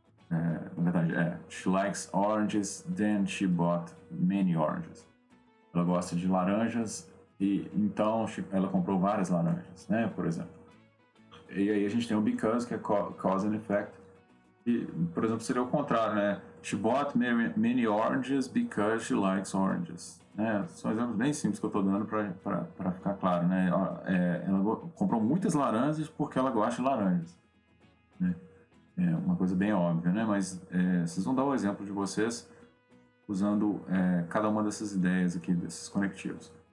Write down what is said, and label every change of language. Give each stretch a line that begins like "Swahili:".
English: Na verdade, she likes oranges, then she bought many oranges.
Portuguese: Ela gosta de laranjas e então ela comprou várias laranjas, né? Por exemplo. E aí a gente tem o because, que é cause and effect. E, por exemplo, seria o contrário, né?
English: She bought many oranges because she likes oranges.
Portuguese: São exemplos bem simples que eu estou dando para ficar claro, né? Ela comprou muitas laranjas porque ela gosta de laranjas, né? É uma coisa bem óbvia, né? Mas vocês vão dar o exemplo de vocês usando cada uma dessas ideias aqui, desses conectivos.